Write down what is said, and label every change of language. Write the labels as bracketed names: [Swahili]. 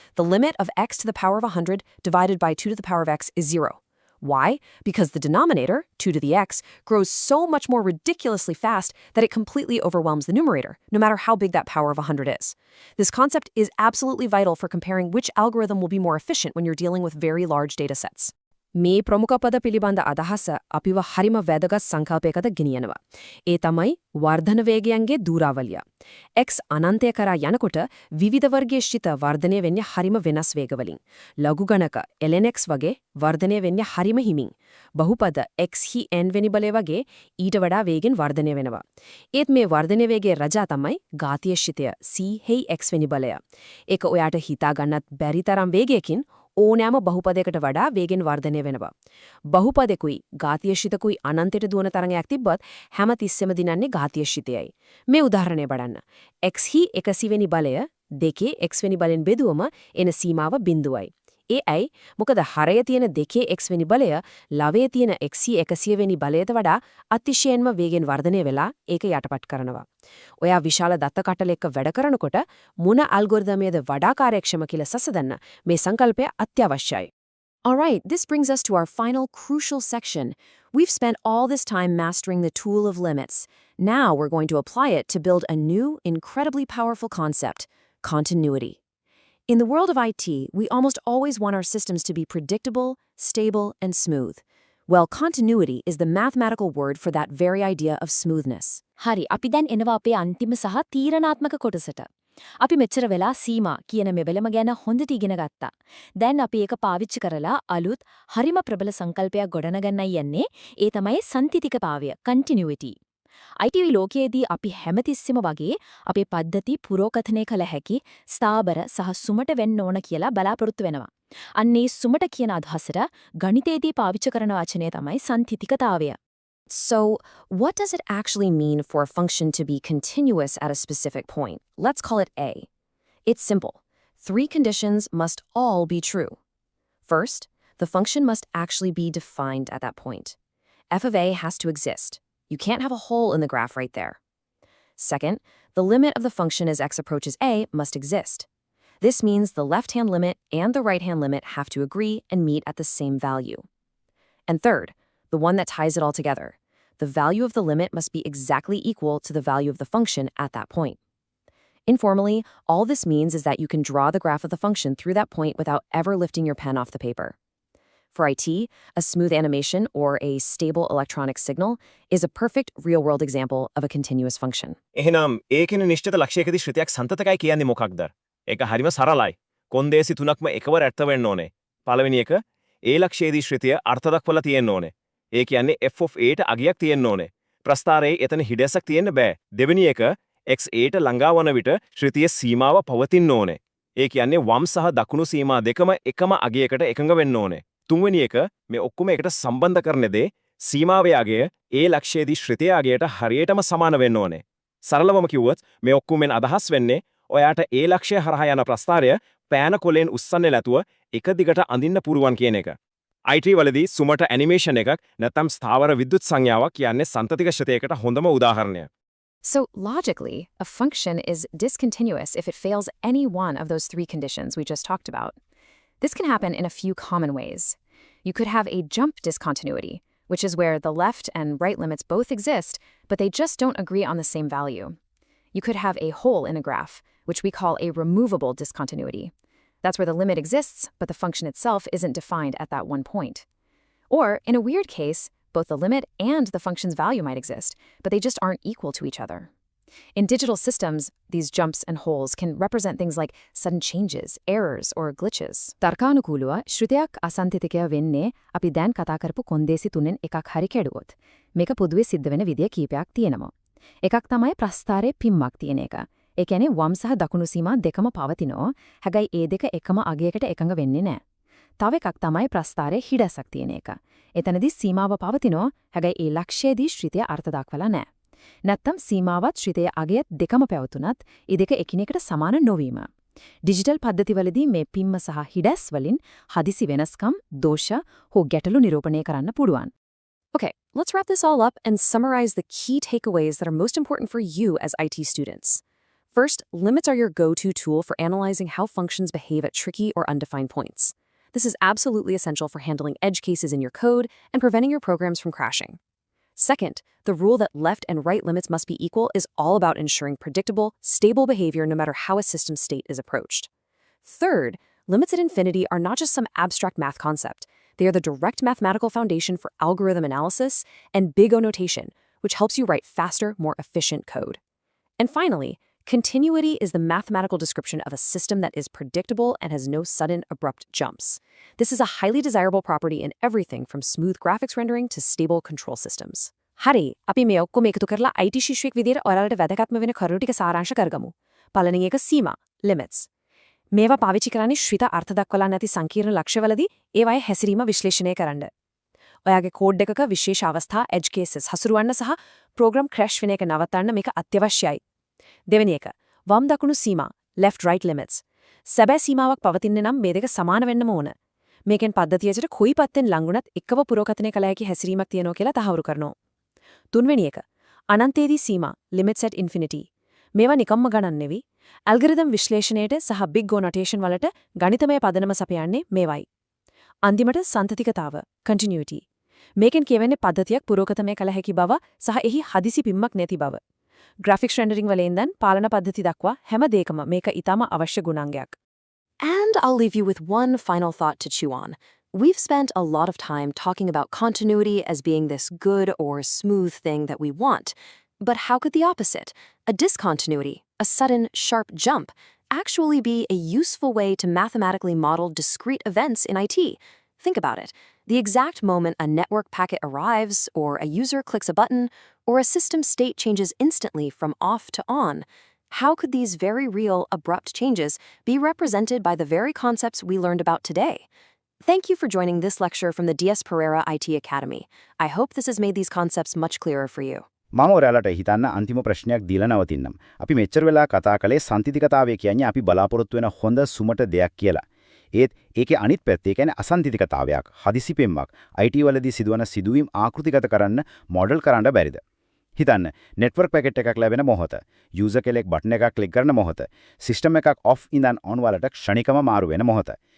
[English] The limit of x to the power of 100 divided by 2 to the power of x is 0. Why? Because the denominator, 2 to the x, grows so much more ridiculously fast that it completely overwhelms the numerator, no matter how big that power of 100 is. This concept is absolutely vital for comparing which algorithm will be more efficient when you're dealing with very large data sets. [Sinhala] මේ ප්‍රමුඛ පද පිළිබඳ අදහස අපිව හරිම වැදගත් සංකල්පයකට ගෙනියනවා. ඒ තමයි වර්ධන වේගයන්ගේ දූරාවලිය. x අනන්තය කරා යනකොට විවිධ වර්ගයේ ශ්‍රිත වර්ධනය වෙන්නේ හරිම වෙනස් වේගවලින්. ලඝු ගණක ln x වගේ වර්ධනය වෙන්නේ හරිම හිමින්. බහුපද x හි n වෙනි බලය වගේ ඊට වඩා වේගෙන් වර්ධනය වෙනවා. ඒත් මේ වර්ධනය වේගයේ රජා තමයි ඝාතීය ශ්‍රිතය c හි x වෙනි බලය. ඒක ඔයාට හිතා ගන්නත් බැරි තරම් වේගයකින් ඕනෑම බහුපදයකට වඩා වේගෙන් වර්ධනය වෙනවා. බහුපදෙකුයි ඝාතීයශිතකුයි අනන්තයට දුවන තරංගයක් තිබ්බත් හැම තිස්සෙම දිනන්නේ ඝාතීයශිතයයි. මේ උදාහරණය බලන්න. x හි 100 වෙනි බලය 2 x වෙනි බලෙන් බෙදුවම එන සීමාව බිඳුවයි. ඒ ඇයි? මොකද හරය තියෙන 2 x වෙනි බලය ලවයේ තියෙන x හි 100 වෙනි බලයට වඩා අතිශයින්ම වේගෙන් වර්ධනය වෙලා ඒක යටපත් කරනවා. ඔයා විශාල දත්ත කටල එක්ක වැඩ කරනකොට මොන ඇල්ගොරිතමයේද වඩා කාර්යක්ෂම කියලා සසඳන්න මේ සංකල්පය අත්‍යවශ්‍යයි. [English] Alright, this brings us to our final crucial section. We've spent all this time mastering the tool of limits. Now we're going to apply it to build a new, incredibly powerful concept, continuity. In the world of IT, we almost always want our systems to be predictable, stable, and smooth. Well, continuity is the mathematical word for that very idea of smoothness. [Sinhala] හරි අපි දැන් එනවා අපේ අන්තිම සහ තීරණාත්මක කොටසට. අපි මෙච්චර වෙලා සීමා කියන මෙබලම ගැන හොඳට ඉගෙන ගත්තා. දැන් අපි ඒක පාවිච්චි කරලා අලුත් හරිම ප්‍රබල සංකල්පයක් ගොඩනගන්නයි යන්නේ. ඒ තමයි සන්තිතිකතාවය, continuity. IT ලෝකයේදී අපි හැමතිස්සෙම වගේ අපේ පද්ධති පුරෝකථනය කළ හැකි ස්ථාබර සහ සුමට වෙන්න ඕන කියලා බලාපොරොත්තු වෙනවා. අන්නේ සුමට කියන අදහසට ගණිතයේදී පාවිච්චි කරන වචනය තමයි සන්තිතිකතාවය. [English] So, what does it actually mean for a function to be continuous at a specific point? Let's call it A. It's simple. 3 conditions must all be true. First, the function must actually be defined at that point. F of A has to exist. You can't have a hole in the graph right there. Second, the limit of the function as x approaches A must exist. This means the left-hand limit and the right-hand limit have to agree and meet at the same value. And third, the one that ties it all together. The value of the limit must be exactly equal to the value of the function at that point. Informally, all this means is that you can draw the graph of the function through that point without ever lifting your pen off the paper. For IT, a smooth animation or a stable electronic signal is a perfect real-world example of a continuous function. [Sinhala] එහෙනම් ඒකෙන නිශ්චිත ලක්ෂයකදී ශ්‍රිතයක් සන්තතකයි කියන්නේ මොකක්ද? ඒක හරිම සරලයි. කොන්දේසි තුනක්ම එකවර ඇත්ත වෙන්න ඕනේ. පළවෙනි එක, ඒ ලක්ෂයේදී ශ්‍රිතය අර්ථ දක්වලා තියෙන්න ඕනේ. ඒ කියන්නේ f of a ට අගයක් තියෙන්න ඕනේ. ප්‍රස්ථාරයේ එතන හිඩැසක් තියෙන්න බෑ. දෙවෙනි එක, x a ට ළඟා වන විට ශ්‍රිතයේ සීමාව පවතින්න ඕනේ. ඒ කියන්නේ වම් සහ දකුණු සීමා දෙකම එකම අගයකට එකඟ වෙන්න ඕනේ. තුන්වෙනි එක, මේ ඔක්කොම එකට සම්බන්ධ කරන දේ සීමාවේ අගය ඒ ලක්ෂයේදී ශ්‍රිතයේ අගයට හරියටම සමාන වෙන්න ඕනේ. සරලවම කිව්වොත් මේ ඔක්කොමෙන් අදහස් වෙන්නේ ඔයාට ඒ ලක්ෂය හරහා යන ප්‍රස්ථාරය පෑන කොලෙන් උස්සන්නේ නැතුව එක දිගට අඳින්න පුරුවන් කියන එක. IT වලදී සුමට ඇනිමේෂන් එකක් නැත්නම් ස්ථාවර විද්‍යුත් සංඥාවක් කියන්නේ සන්තතික ශ්‍රිතයකට හොඳම උදාහරණය. [English] So, logically, a function is discontinuous if it fails any one of those 3 conditions we just talked about. This can happen in a few common ways. You could have a jump discontinuity, which is where the left and right limits both exist, but they just don't agree on the same value. You could have a hole in a graph, which we call a removable discontinuity. That's where the limit exists, but the function itself isn't defined at that one point. Or, in a weird case, both the limit and the function's value might exist, but they just aren't equal to each other. In digital systems, these jumps and holes can represent things like sudden changes, errors, or glitches. [Sinhala] තර්කානුකූලව ශ්‍රිතයක් අසන්තිතිකය වෙන්නේ අපි දැන් කතා කරපු කොන්දේසි තුනෙන් එකක් හරි කැඩුවොත්. මේක පොදුවේ සිද්ධ වෙන විදිය කීපයක් තියෙනවා. එකක් තමයි ප්‍රස්ථාරයේ පිම්මක් තියෙන එක. ඒ කියන්නේ වම් සහ දකුණු සීමා දෙකම පවතිනවා. හැබැයි ඒ දෙක එකම අගයකට එකඟ වෙන්නේ නැහැ. තව එකක් තමයි ප්‍රස්ථාරයේ හිඩැසක් තියෙන එක. එතනදී සීමාව පවතිනවා. හැබැයි ඒ ලක්ෂයේදී ශ්‍රිතය අර්ථ දක්වලා නැහැ. නැත්තම් සීමාවත් ශ්‍රිතයේ අගයත් දෙකම පැවතුනත් ඒ දෙක එකිනෙකට සමාන නොවීම. ඩිජිටල් පද්ධතිවලදී මේ පිම්ම සහ හිඩැස් වලින් හදිසි වෙනස්කම්, දෝෂ හෝ ගැටලු නිරූපණය කරන්න පුළුවන්. [English] Okay, let's wrap this all up and summarize the key takeaways that are most important for you as IT students. First, limits are your go-to tool for analyzing how functions behave at tricky or undefined points. This is absolutely essential for handling edge cases in your code and preventing your programs from crashing. Second, the rule that left and right limits must be equal is all about ensuring predictable, stable behavior no matter how a system's state is approached. Third, limits at infinity are not just some abstract math concept. They are the direct mathematical foundation for algorithm analysis and big O notation, which helps you write faster, more efficient code. And finally, continuity is the mathematical description of a system that is predictable and has no sudden, abrupt jumps. This is a highly desirable property in everything from smooth graphics rendering to stable control systems. [Sinhala] හරි, අපි මේ ඔක්කොම එකතු කරලා IT ශිෂ්‍යයෙක් විදියට ඔයාලට වැදගත්ම වෙන කරුණු ටික සාරාංශ කරගමු. පළවෙනි එක සීමා, limits. මේවා පාවිච්චි කරන්නේ ශ්‍රිත අර්ථ දක්වලා නැති සංකීර්ණ ලක්ෂ්‍යවලදී ඒවායේ හැසිරීම විශ්ලේෂණය කරන්න. ඔයාගේ කෝඩ් එකක විශේෂ අවස්ථා edge cases හසුරවන්න සහ program crash වෙන එක නවත්තන්න මේක අත්‍යවශ්‍යයි. දෙවෙනි එක වම් දකුණු සීමා [English] left right limits. [Sinhala] සැබෑ සීමාවක් පවතින්නේ නම් මේ දෙක සමාන වෙන්නම ඕන. මේකෙන් පද්ධතියට කොයි පැත්තෙන් ලඟුණත් එකව පුරෝකතනය කළ හැකි හැසිරීමක් තියෙනවා කියලා තහවුරු කරනවා. තුන්වෙනි එක අනන්තයේදී සීමා [English] limits at infinity. [Sinhala] මේවා නිකම්ම ගණන් නෙවි. ඇල්ගොරිතම් විශ්ලේෂණයට සහ big go notation වලට ගණිතමය පදනම සපයන්නේ මේවයි. අන්තිමට සන්තතිකතාව continuity. මේකෙන් කියවෙන්නේ පද්ධතියක් පුරෝකතනය කළ හැකි බව සහ එහි හදිසි පිම්මක් නැති බව. graphics rendering වල ඉඳන් පාලන පද්ධති දක්වා හැම දෙයකම මේක ඊටම අවශ්‍ය ගුණාංගයක්. [English] And I'll leave you with one final thought to chew on. We've spent a lot of time talking about continuity as being this good or smooth thing that we want. But how could the opposite, a discontinuity, a sudden, sharp jump, actually be a useful way to mathematically model discrete events in IT? Think about it. The exact moment a network packet arrives, or a user clicks a button, or a system state changes instantly from off to on. How could these very real, abrupt changes be represented by the very concepts we learned about today? Thank you for joining this lecture from the DS Pereira IT Academy. I hope this has made these concepts much clearer for you. [Sinhala] මම ඔයාලට හිතන්න අන්තිම ප්‍රශ්නයක් දීලා නවතින්නම්. අපි මෙච්චර වෙලා කතා කළේ සන්තිතිකතාවය කියන්නේ අපි බලාපොරොත්තු වෙන හොඳ සුමට දෙයක් කියලා. ඒත් ඒකේ අනිත් පැත්ත ඒ කියන්නේ අසන්තිතිකතාවයක්, හදිසි පෙම්මක්. IT වලදී සිදුවන සිදුවීම් ආකෘතිගත කරන්න මොඩල් කරන්න බැරිද? හිතන්න network packet එකක් ලැබෙන මොහොත, user කෙනෙක් බටන් එකක් ක්ලික් කරන මොහොත, system එකක් off ඉඳන් on වලට ක්ෂණිකව මාරු වෙන මොහොත.